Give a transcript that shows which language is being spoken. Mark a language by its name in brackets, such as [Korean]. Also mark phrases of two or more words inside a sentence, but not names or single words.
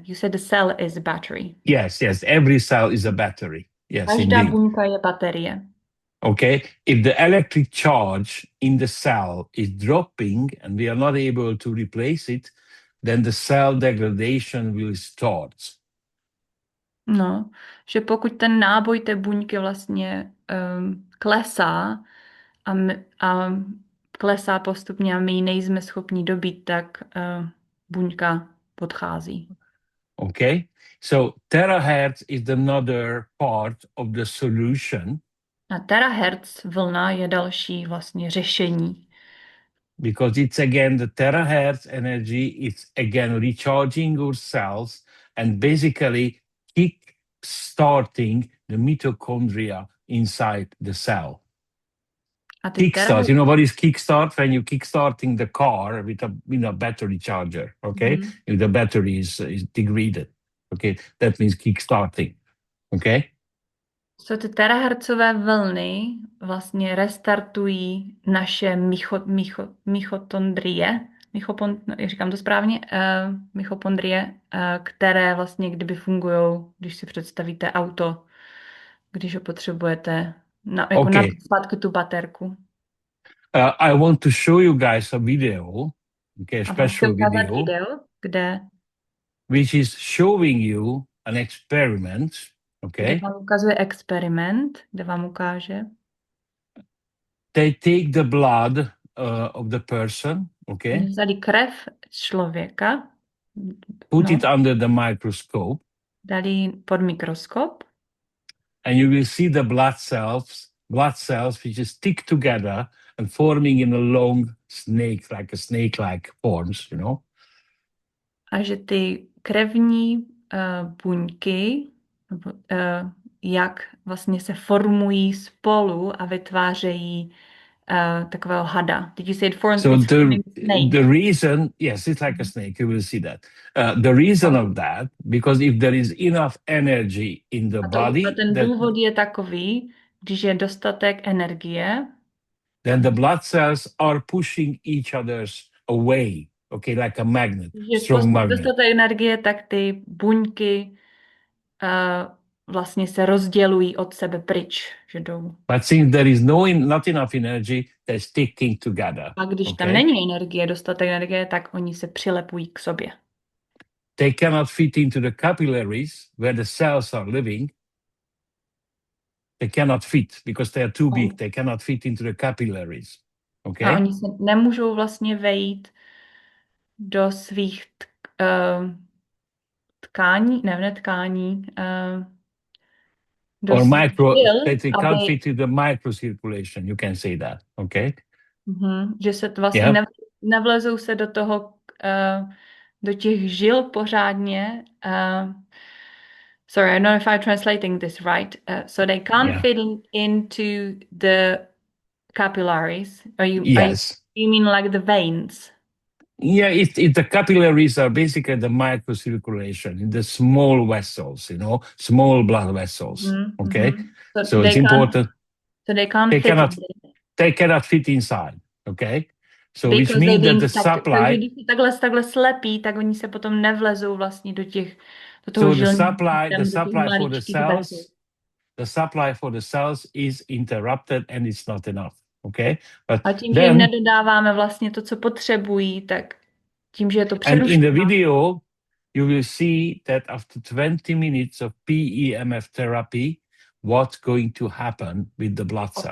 [English] You said the cell is a battery. Yes, every cell is a battery. Yes, [Czech] každá buňka je baterie. [English] Okay, if the electric charge in the cell is dropping and we are not able to replace it, then the cell degradation will start. [Czech] No, že pokud ten náboj té buňky vlastně klesá a klesá postupně a my ji nejsme schopni dobít, tak buňka odchází. [English] Okay, so terahertz is another part of the solution. [Czech] A terahertz vlna je další vlastně řešení. [English] because it's again the terahertz energy. It's again recharging your cells and basically kick starting the mitochondria inside the cell. [Czech] A ty [English] Kickstart, you know what is kickstart? When you kickstarting the car with a battery charger, okay? If the battery is degraded, okay? That means kickstarting, okay? [Czech] So ty terahertzové vlny vlastně restartují naše říkám to správně, michopondrie, které vlastně kdyby fungují, když si představíte auto, když ho potřebujete jako zpátky tu baterku. [English] I want to show you guys a video, okay, a special video, [Czech] kde [English] which is showing you an experiment, okay? [Czech] Kde vám ukazuje experiment, kde vám ukáže. [English] They take the blood of the person, okay? [Czech] Vzali krev člověka. [English] Put it under the microscope. [Czech] Dali pod mikroskop. [English] And you will see the blood cells which stick together and forming in a long snake-like forms, you know. [Czech] A že ty krevní buňky, jak vlastně se formují spolu a vytvářejí takového hada. [English] Did you say it forms? So the reason, yes, it's like a snake. You will see that. The reason of that, because if there is enough energy in the body, [Czech] ten důvod je takový, když je dostatek energie, [English] then the blood cells are pushing each other's away. Okay, like a magnet, strong magnet. [Czech] Dostatek energie, tak ty buňky vlastně se rozdělují od sebe pryč, že jdou. [English] But since there is not enough energy, they're sticking together. [Czech] A když tam není dostatek energie, tak oni se přilepují k sobě. [English] They cannot fit into the capillaries where the cells are living. They cannot fit because they are too big. They cannot fit into the capillaries. Okay? [Czech] A oni se nemůžou vlastně vejít do svých tkání, ne tkání, [English] or they can't fit into the microcirculation, you can say that, okay? [Czech] Že se vlastně nevlezou se do toho, do těch žil pořádně. [English] Sorry, I don't know if I'm translating this right. So they can't fit into the capillaries. You mean like the veins? Yeah, the capillaries are basically the microcirculation in the small vessels, you know, small blood vessels. Okay, so it's important. So they can't. They cannot fit inside. Okay, so which means that the supply. [Czech] Když takhle slepí, tak oni se potom nevlezou vlastně do toho [English] so the supply for the cells is interrupted and it's not enough. Okay, but [Czech] a tím, že jim nedodáváme vlastně to, co potřebují, tak tím, že je to přerušeno. [English] And in the video, you will see that after 20 minutes of PEMF therapy, what's going to happen with the blood cells.